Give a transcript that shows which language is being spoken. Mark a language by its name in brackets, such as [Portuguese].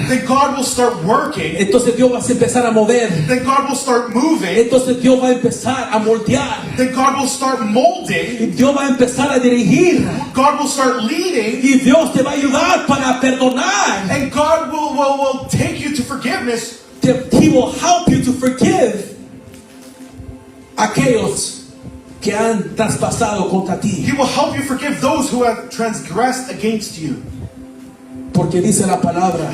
[English] then God will start working. [Spanish] Entonces Dios va a empezar a mover. [English] Then God will start moving. [Spanish] Entonces Dios va a empezar a moldear. [English] Then God will start molding. [Spanish] Y Dios va a empezar a dirigir. [English] God will start leading. [Spanish] Y Dios te va a ayudar para perdonar. [English] And God will take you to forgiveness. He will help you to forgive [Spanish] aquellos que han traspasado contra ti. [English] He will help you forgive those who have transgressed against you. [Spanish] Porque dice la palabra,